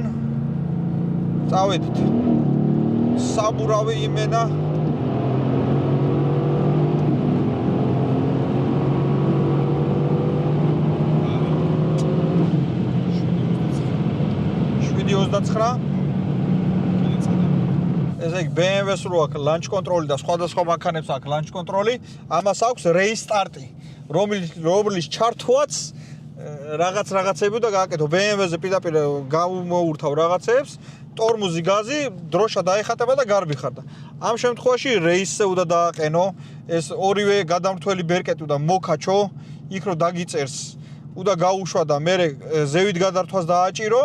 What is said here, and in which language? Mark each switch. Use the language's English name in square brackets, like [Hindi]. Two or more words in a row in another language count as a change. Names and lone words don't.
[Georgian] წავედით. საბურავი იმენა. ესე იგი BMW-ს რო აქვს [English] launch control [Georgian] და სხვადასხვა მანქანებს აქვს [English] launch control, [Georgian] ამას აქვს [English] race start- [Georgian] ი, რომლის ჩართვაც რაღაცები უნდა გააკეთო. BMW-ზე პირდაპირ გამოურთავ რაღაცებს, ტორმუზი, გაზი, დროშა დაეხატება და გარბიხარდა. ამ შემთხვევაში race-ზე უნდა დააყენო, ეს ორივე გადამრთველი ბერკეტი უნდა მოკაჩო, იქ რო დაგიწერს, უნდა გაუშვა და მე ზევით გადართვას დააჭირო.